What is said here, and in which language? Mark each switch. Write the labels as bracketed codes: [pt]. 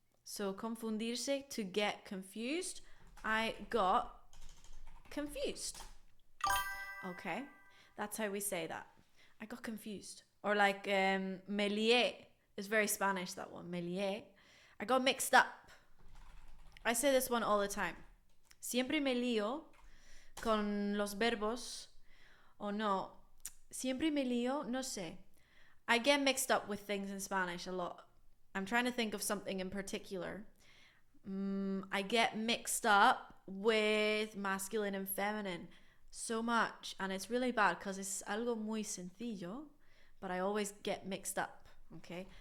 [en] So confundirse, to get confused. I got confused. Okay. That's how we say that. I got confused. Or like [es] me lié [en] is very Spanish, that one. [es] Me lié. [en] I got mixed up. I say this one all the time. [es] Siempre me lío con los verbos. O no. Siempre me lío, no sé. [en] I get mixed up with things in Spanish a lot. I'm trying to think of something in particular. I get mixed up with masculine and feminine so much. And it's really bad because it's [es] algo muy sencillo. [en] But I always get mixed up. Okay?